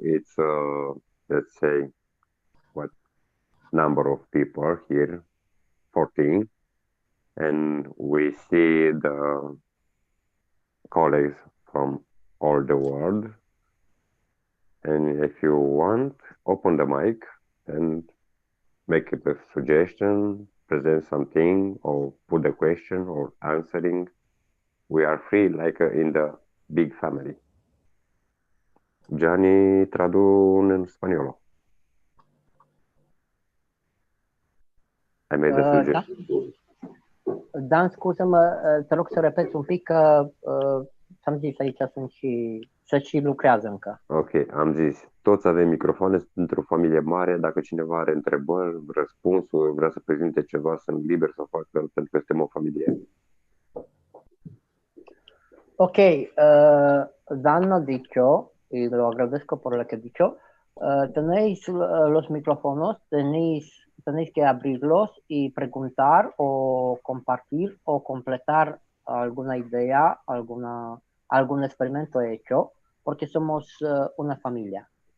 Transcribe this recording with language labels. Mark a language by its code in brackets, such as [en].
[en] It's let's say what number of people here, 14, and we see the colleagues from all the world. And if you want, open the mic and make a suggestion, present something, or put a question or answering. We are free, like in the big family. [ro] Gianni, tradun în spaniolo. [en] I made a suggestion. [ro] Dan, scuză-mă, te rog să repeți un pic că ți-am zis aici să și lucrează încă. Ok, am zis, toți avem microfoane, sunt într-o familie mare, dacă cineva are întrebări, răspunsuri, vrea să prezinte ceva, sunt liber să facă, pentru că suntem o familie. [es] Ok, Dan ha dicho, y lo agradezco por lo que ha dicho, tenéis los micrófonos, tenéis que abrirlos y preguntar o compartir o completar alguna idea, algún experimento hecho, porque somos una familia.